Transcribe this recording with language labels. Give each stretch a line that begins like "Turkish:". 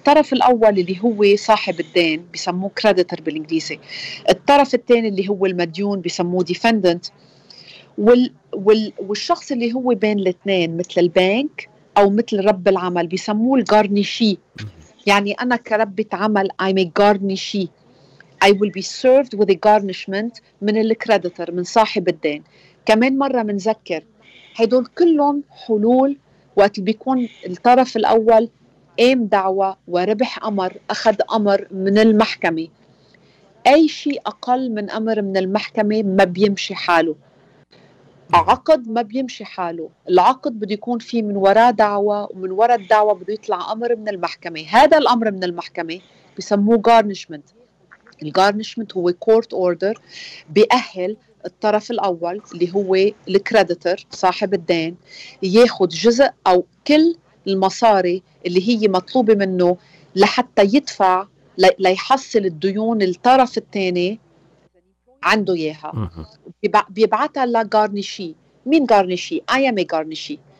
Arabic: الطرف الأول اللي هو صاحب الدين بيسموه creditor بالإنجليزي، الطرف الثاني اللي هو المديون بيسموه defendant، والشخص اللي هو بين الاثنين مثل البنك أو مثل رب العمل بيسموه الجارنيشي. يعني أنا كربة عمل
English: I'm a garnishee، I will be served with a garnishment
Arabic: من الكريديتور من صاحب الدين. كمان مرة منذكر هدول كلهم حلول وقت بيكون الطرف الأول قام دعوة وربح أمر، أخذ أمر من المحكمة. أي شيء أقل من أمر من المحكمة ما بيمشي حاله، عقد ما بيمشي حاله. العقد بده يكون فيه من وراء دعوة، ومن وراء الدعوة بده يطلع أمر من المحكمة. هذا الأمر من المحكمة بيسموه garnishment. الجارنشمنت هو court order بيأهل الطرف الأول اللي هو الكريديتور صاحب الدين ياخد جزء أو كل المصاري اللي هي مطلوبة منه لحتى يدفع ليحصل الديون الطرف الثاني عنده إياها. بيبعتها لجارنيشي. مين جارنيشي؟
English: I am a garnishee.